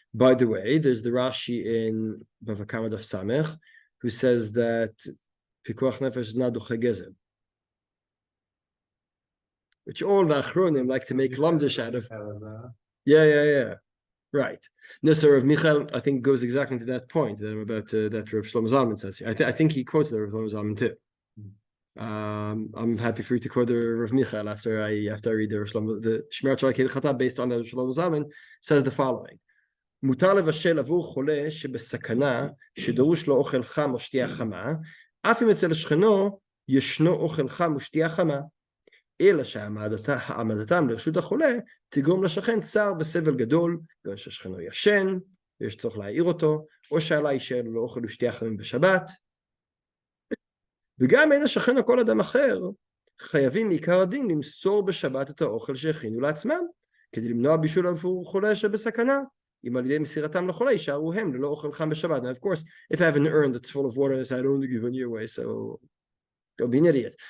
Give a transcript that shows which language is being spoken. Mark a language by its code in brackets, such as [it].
[en] By the way, there's the Rashi in Bava Kama Daf Samech who says that Pikuach Nefesh is not duche gezer, which all the Achronim like to make lamdish out of. Yeah. Right. No, so Rav Michael, I think, goes exactly to that point about that Rav Shlomo Zalman says here. I think he quotes the Rav Shlomo Zalman too. I'm happy for you to quote the Rav Michael after I read the Rav Shlomo. The Shmirat Shalai Kehilchata based on the Rav Shlomo Zalman says the following: [he] מותר לבשל עבור חולה שבסכנה שדרוש לו אוכל חם או שתייה חמה, אף אם אצל שכנו ישנו אוכל חם ושתייה חמה. אלא שהעמדתם לרשות החולה תגרום לשכן צער וסבל גדול, גם שהשכנו ישן ויש צורך להעיר אותו, או שעלה יישאר לו אוכל ושתייה חמים בשבת. וגם אין השכן או כל אדם אחר חייבים מעיקר הדין למסור בשבת את האוכל שהכינו לעצמם, כדי למנוע בישול עבור חולה שבסכנה. אם על ידי מסירתם לחולה יישארו הם ללא אוכל חם בשבת. [en] Now, of course, if I have an urn that's full of water, I don't want to give any away, so don't be an idiot.